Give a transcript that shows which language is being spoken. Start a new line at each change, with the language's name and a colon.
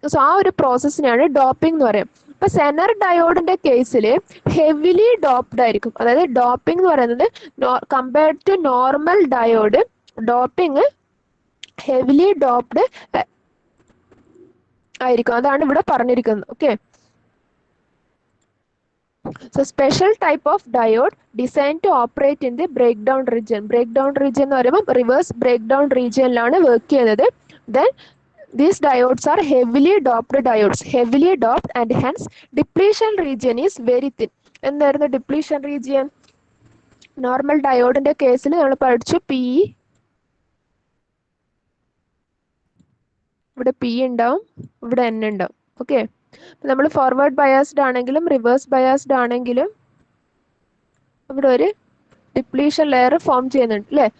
Malayalam: So ആ ഒരു പ്രോസസ്സിനാണ് doping എന്ന് പറയുന്നത്. ഇപ്പൊ സെനർ ഡയോഡിന്റെ കേസിൽ ഹെവിലി ഡോപ്ഡ് ആയിരിക്കും, അതായത് ഡോപ്പിംഗ് എന്ന് പറയുന്നത് compared to normal diode doping heavily doped ആയിരിക്കും, അതാണ് ഇവിടെ പറഞ്ഞിരിക്കുന്നത്.
English: Okay, so special type of diode design to operate in the breakdown region.
Malayalam: Break down region എന്ന് പറയുമ്പോൾ റിവേഴ്സ് ബ്രേക്ക് ഡൗൺ റീജിയനിലാണ് വർക്ക് ചെയ്യുന്നത്.
English: Then these diodes are heavily doped diodes, heavily doped, and hence depletion region is very thin.
Malayalam: എന്തായിരുന്നു depletion region? Normal ഡയോഡിന്റെ കേസിൽ നമ്മൾ പഠിച്ചു P, ഇവിടെ P ഉണ്ടാവും, ഇവിടെ എൻ ഉണ്ടാവും. ഓക്കെ, നമ്മൾ ഫോർവേഡ് ബയാസ്ഡ് ആണെങ്കിലും റിവേഴ്സ് ബയാസ്ഡ് ആണെങ്കിലും ഇവിടെ ഒരു ഡിപ്ലീഷൻ ലെയർ ഫോം ചെയ്യുന്നുണ്ട് അല്ലേ?